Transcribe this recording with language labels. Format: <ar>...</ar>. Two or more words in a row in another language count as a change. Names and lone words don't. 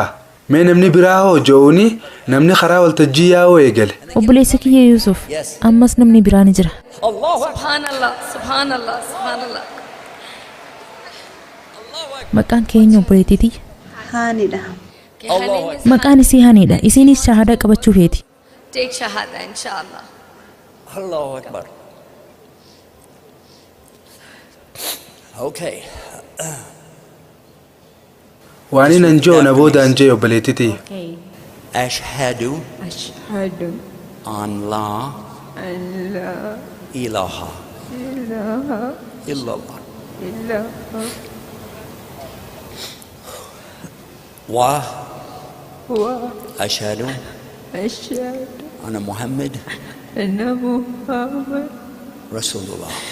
<om>Mee namni biraa hoo jo'uuni namni karaa waltajjii yaa'uu eegale. Obboleessa kiyya Yusuf ammas namni biraa ni jira.</om> <ar>Subhanallah.</ar> <om>Maqaan keenya obboleettiiti. Haanidha. Maqaan isii Haanidha. Isiinis shahaadaa qabachuu feeti.</om> <en>Take shahada inshallah.</en> <ar>الله أكبر.</ar> <en>Okay.</en> <om>Waan inni joo na boodaan jee obboleettiiti.</om> <ar>أشهد أن لا إله إلا الله وأشهد أن محمد رسول الله.</ar>